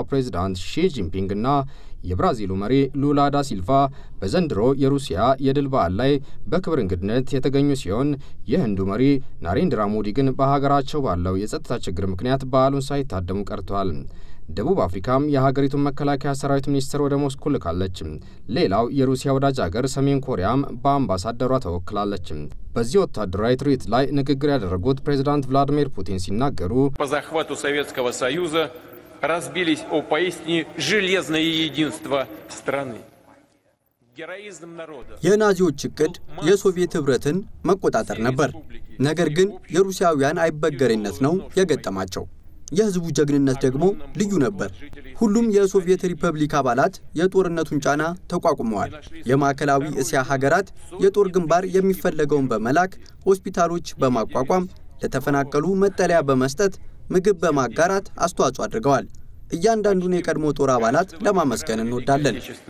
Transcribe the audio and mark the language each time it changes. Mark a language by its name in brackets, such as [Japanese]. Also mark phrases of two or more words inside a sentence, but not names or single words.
[Amharic] ፕሬዝዳንት ሺ ጂንፒንግና የብራዚሉ መሪ ሉላ ዳ ሲልቫ በዘንድሮ የሩሲያ የድል በዓል ላይ በክብር እንግድነት የተገኙ ሲሆን የህንዱ መሪ ናሬንድራ ሞዲ ግን በሀገራቸው ባለው የጸጥታ ችግር ምክንያት በዓሉን ሳይታደሙ ቀርተዋል። ደቡብ አፍሪካም የሀገሪቱን መከላከያ ሰራዊት ሚኒስትር ወደ ሞስኮ ልካለች። ሌላው የሩሲያ ወዳጅ ሀገር ሰሜን ኮሪያም በአምባሳደሯ ተወክላለች። በዚህ ወታደራዊ ትርኢት ላይ ንግግር ያደረጉት ፕሬዝዳንት ቭላዲሚር ፑቲን ሲናገሩ በዛህዋቱ ሶቪየትского [Russian] союза разбились о поистине железное единство страны. [Amharic] የናዚዎች እቅድ የሶቪየት ህብረትን መቆጣጠር ነበር። ነገር ግን የሩሲያውያን አይበገሬነት ነው የገጠማቸው። የህዝቡ ጀግንነት ደግሞ ልዩ ነበር። ሁሉም የሶቪየት ሪፐብሊክ አባላት የጦርነቱን ጫና ተቋቁመዋል። የማዕከላዊ እስያ ሀገራት የጦር ግንባር የሚፈለገውን በመላክ ሆስፒታሎች በማቋቋም ለተፈናቀሉ መጠለያ በመስጠት ምግብ በማጋራት አስተዋጽኦ አድርገዋል። እያንዳንዱን የቀድሞ ጦር አባላት ለማመስገን እንወዳለን።